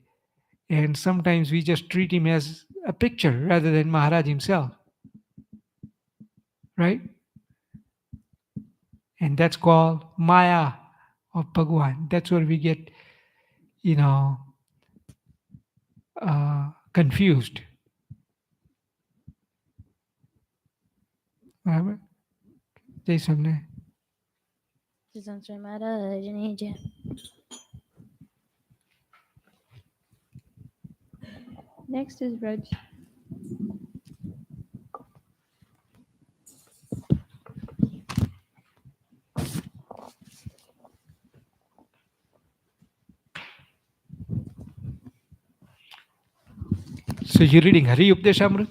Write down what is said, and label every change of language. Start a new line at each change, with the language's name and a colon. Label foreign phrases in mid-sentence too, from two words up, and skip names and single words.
English: And sometimes we just treat him as a picture rather than Maharaj himself, right? And that's called Maya of Bhagwan. That's where we get, you know, confused.
Hindi: बराबर? जय सबने. सत्संग महाराज, जय.
English: Next is Raj. So you're reading Hari Updeshamrit?